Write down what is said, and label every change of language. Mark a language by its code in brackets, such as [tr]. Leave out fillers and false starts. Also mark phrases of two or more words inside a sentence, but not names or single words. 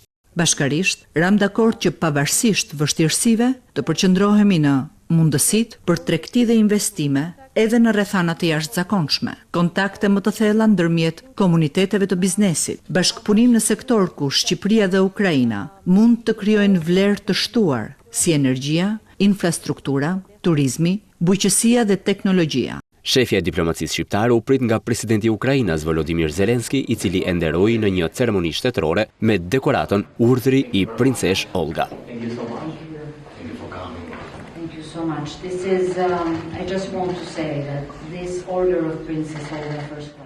[sq] Bashkarisht, ram dakord që pavarësisht vështirësive të përqendrohemi në mundësitë për tregti dhe investime edhe në rrethana të jashtëzakonshme, kontakte më të thella ndërmjet komuniteteve të biznesit, bashkëpunim në sektor ku Shqipëria dhe Ukraina mund të krijojnë vlerë të shtuar si energjia, infrastruktura, turizmi, bujqësia dhe teknologjia. Shefja e diplomacisë shqiptare u prit nga presidenti i Ukrainës Volodymyr Zelenski, i cili e nderoi në një ceremoni shtetërore me dekoratën Urdhri i Princesh Olga. [en] Thank you so much. This is, I just want to say that this Order of Princess Olga first